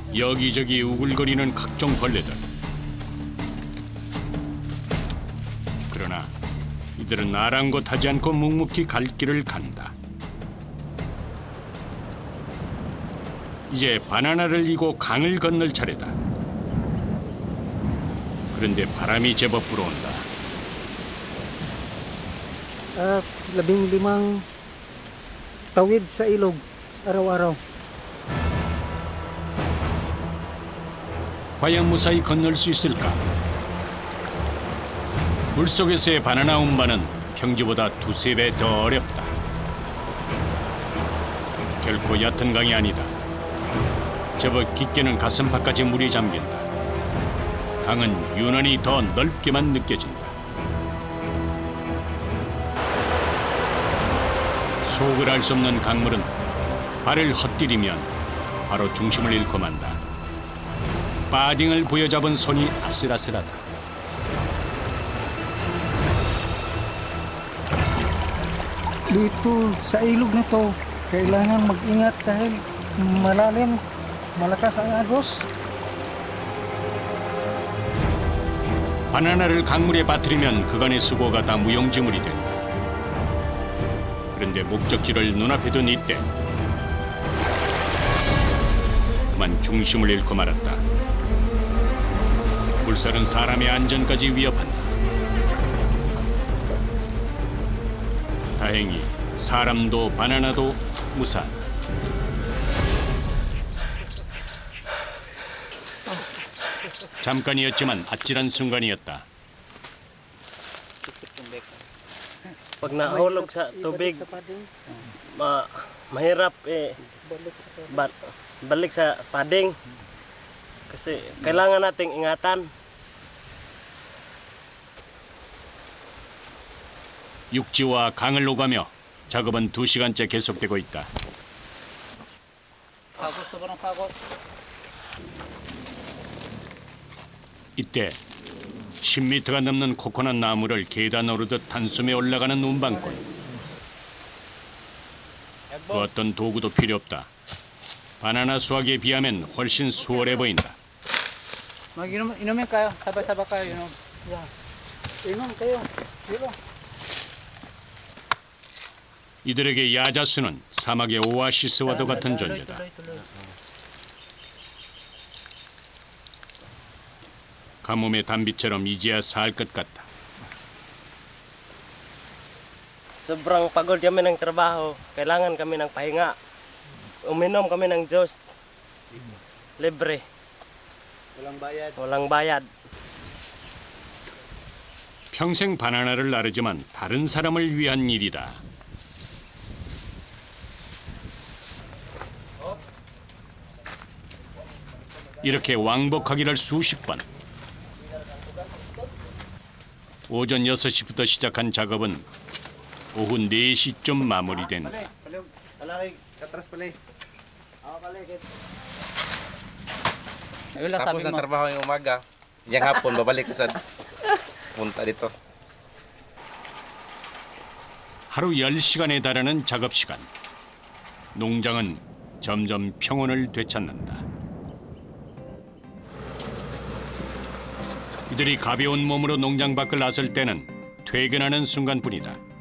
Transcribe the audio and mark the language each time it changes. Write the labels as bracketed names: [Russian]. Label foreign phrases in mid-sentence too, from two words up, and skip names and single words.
[Korean] 여기저기 우글거리는 각종 벌레들. 그러나 이들은 아랑곳하지 않고 묵묵히 갈 길을 간다. 이제 바나나를 이고 강을 건널 차례다. 그런데 바람이 제법 불어온다. [Filipino] 15 tawid sa ilog araw-araw. [Korean] 과연 무사히 건널 수 있을까? 물속에서의 바나나 운반은 평지보다 2~3배 더 어렵다. 결코 얕은 강이 아니다. 제법 깊게는 가슴팍까지 물이 잠긴다. 강은 유난히 더 넓게만 느껴진다. 속을 알 수 없는 강물은 발을 헛디디면 바로 중심을 잃고 만다. 빠딩을 부여잡은 손이 아슬아슬하다. [Filipino] Dito sa ilog na to, kailangan mag-ingat dahil malalim, malakas ang agos. [Korean] 바나나를 강물에 빠뜨리면 그간의 수고가 다 무용지물이 된다. 그런데 목적지를 눈앞에 둔 이때 그만 중심을 잃고 말았다. 물살은 사람의 안전까지 위협한다. 다행히 사람도 바나나도 무사하다. 잠깐이었지만 아찔한 순간이었다. [Filipino] Pag nahulog sa tubig, mahirap balik sa pading. Kasi kailangan nating ingatan. [Korean] 육지와 강을 오가며 작업은 2시간째 계속되고 있다. 이때 10m가 넘는 코코넛 나무를 계단 오르듯 단숨에 올라가는 운반꾼. 그 어떤 도구도 필요 없다. 바나나 수확에 비하면 훨씬 수월해 보인다. [Filipino] Inumin kayo, sabay-sabay kayo inom. Inom kayo. Dito. [Korean] 이들에게 야자수는 사막의 오아시스와도 같은 존재다. 가뭄의 단비처럼 이제야 살 것 같다. [Filipino] Sobrang pagod kami ng trabaho. Kailangan kami ng pahinga. Uminom kami ng juice. Libre. Walang bayad. [Korean] 평생 바나나를 나르지만 다른 사람을 위한 일이다. 이렇게 왕복하기를 수십 번. 오전 6시부터 시작한 작업은 오후 4시쯤 마무리된다. [Filipino] Tapos ng trabaho yung umaga, yung hapon babalik sa punta dito. [Korean] 하루 10시간에 달하는 작업 시간. 농장은 점점 평온을 되찾는다. 이들이 가벼운 몸으로 농장 밖을 나설 때는 퇴근하는 순간뿐이다.